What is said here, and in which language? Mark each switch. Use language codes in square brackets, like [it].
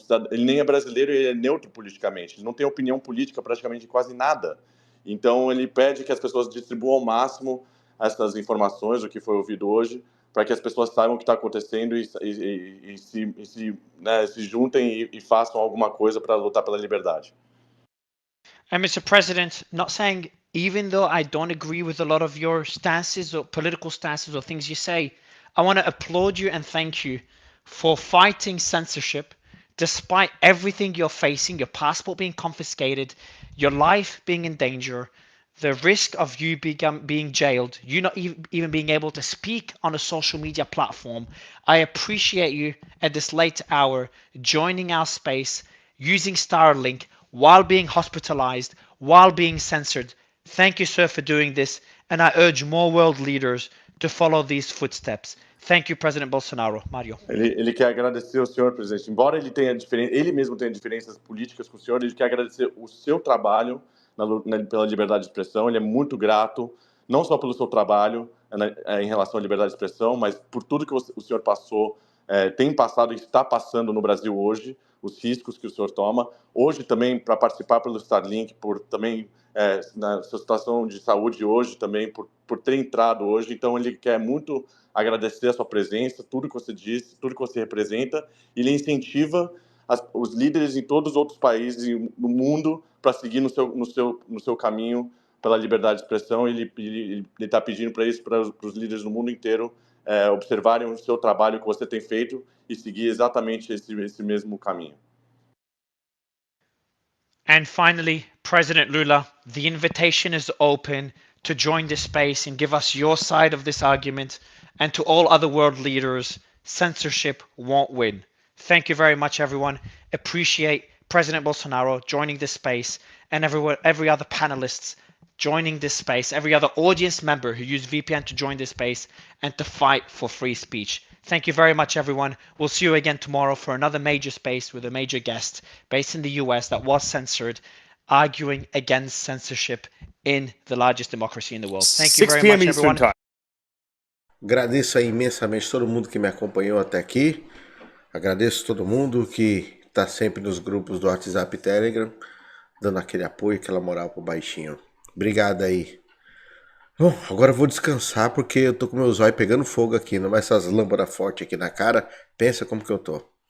[pt] Ele nem é brasileiro, ele é neutro politicamente, ele não tem opinião política praticamente quase nada. Então ele pede que as pessoas distribuam ao máximo essas informações, o que foi ouvido hoje, para que as pessoas saibam o que está acontecendo e se juntem e façam alguma coisa para lutar pela liberdade. [en] And Mr. President, not saying, even though I don't agree with a lot of your stances or political stances or things you say, I want to applaud you and thank you for fighting censorship despite everything you're facing, your passport being confiscated, your life being in danger, the risk of you being jailed, you not even being able to speak on a social media platform. I appreciate you at this late hour joining our space, using Starlink while being hospitalized, while being censored. Thank you, sir, for doing this, and I urge more world leaders to follow these footsteps. Thank you, President Bolsonaro. Mário. [pt] Ele quer agradecer ao senhor, presidente. Embora ele mesmo tenha diferenças políticas com o senhor, ele quer agradecer o seu trabalho pela liberdade de expressão. Ele é muito grato, não só pelo seu trabalho em relação à liberdade de expressão, mas por tudo que o senhor passou, tem passado e está passando no Brasil hoje, os riscos que o senhor toma. Hoje também, para participar pelo Starlink, por também na sua situação de saúde hoje, também por ter entrado hoje. Então, ele quer muito agradecer a sua presença, tudo que você disse, tudo que você representa, e ele incentiva os líderes em todos os outros países no mundo para seguir no seu caminho pela liberdade de expressão. Ele está pedindo para isso para os líderes no mundo inteiro observarem o seu trabalho que você tem feito e seguir exatamente esse mesmo caminho. [en] And finally, President Lula, the invitation is open to join this space and give us your side of this argument. And to all other world leaders, censorship won't win. Thank you very much, everyone. Appreciate President Bolsonaro joining this space, and every other panelists joining this space, every other audience member who used VPN to join this space and to fight for free speech. Thank you very much, everyone. We'll see you again tomorrow for another major space with a major guest based in the US that was censored, arguing against censorship in the largest democracy in the world. Thank you very much, everyone. [pt] Agradeço imensamente todo mundo que me acompanhou até aqui. Agradeço todo mundo que está sempre nos grupos do WhatsApp e Telegram, dando aquele apoio, aquela moral pro baixinho. Obrigado aí. Bom, agora eu vou descansar porque eu tô com meu zóio pegando fogo aqui, não vai essas lâmpadas fortes aqui na cara. Pensa como que eu tô.